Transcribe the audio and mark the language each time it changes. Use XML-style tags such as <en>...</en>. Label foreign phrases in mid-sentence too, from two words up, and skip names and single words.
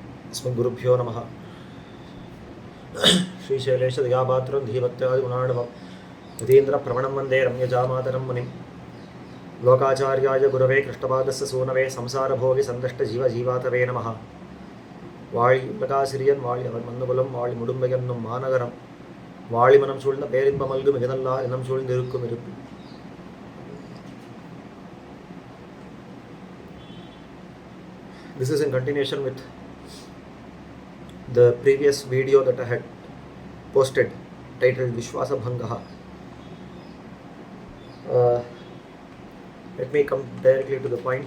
<sa>अस्मद्गुरुभ्यो नमः। श्रीशैलेशदयापात्रं धीभक्त्यादिगुणार्णवं यतीन्द्रप्रवणं वन्दे रम्यजामातरं मुनिं लोकाचार्याय गुरवे कृष्णपादस्य सूनवे संसारभोगि सन्तष्टजीवजीवातवे नमः.</sa> <ta>வாழி உலகாசிரியன் வாழி அவர் மன்னுகுலம் வாழி முடும்பை என்னும் மாநகரம் வாழி மனம் சூழ்ந்த பேரின்பமல்கு மிகநல்லா இனம் சூழ்ந்திருக்கும் இருப்பு.</ta> <en>This is in continuation with the previous video that I had posted titled vishvAsabhangaH. Let me come directly to the point.</en>